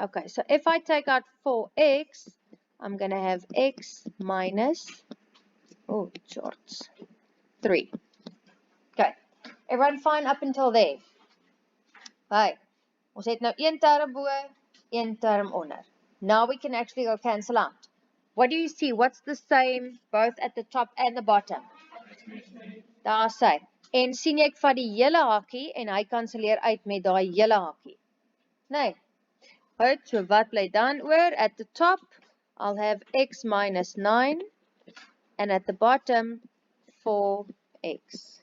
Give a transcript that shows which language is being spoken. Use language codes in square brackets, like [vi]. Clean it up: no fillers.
[en] Okay, so if I take out 4x, I'm going to have x minus, oh, shorts, 3. Okay, everyone fine up until there? Right. [af] Ons het nou een term bo, een term onder. [en] Now we can actually go cancel out. What do you see? What's the same both at the top and the bottom? [af] Daar sê. En sien jy ek vat die hele hakkie en hy kanselleer uit met daai hele hakkie. Nee. Goed, so wat bly dan oor? [en] At the top, I'll have x minus 9 and at the bottom 4x.